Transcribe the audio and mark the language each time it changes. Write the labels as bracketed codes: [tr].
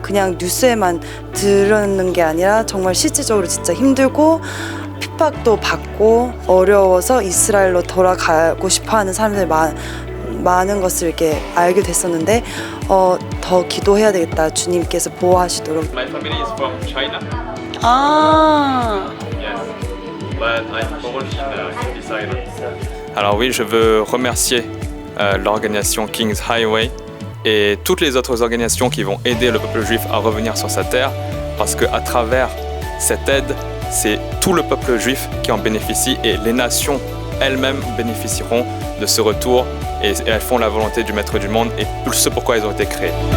[ko] 그냥 뉴스에만 들었는 게 아니라 정말 실질적으로 진짜 힘들고 핍박도 받고 어려워서 이스라엘로 돌아가고 싶어하는 사람들이 많은 것을 이렇게 알게 됐었는데 더 기도해야 되겠다. 주님께서 보호하시도록. [en] My family is from China. 아. Yes. But I'm born in this island. [fr] Alors oui, je veux remercier l'organisation King's Highway et toutes les autres organisations qui vont aider le peuple juif à revenir sur sa terre, parce que à travers cette aide, c'est tout le peuple juif qui en bénéficie et les nations elles-mêmes bénéficieront de ce retour et elles font la volonté du Maître du monde et ce pourquoi elles ont été créées.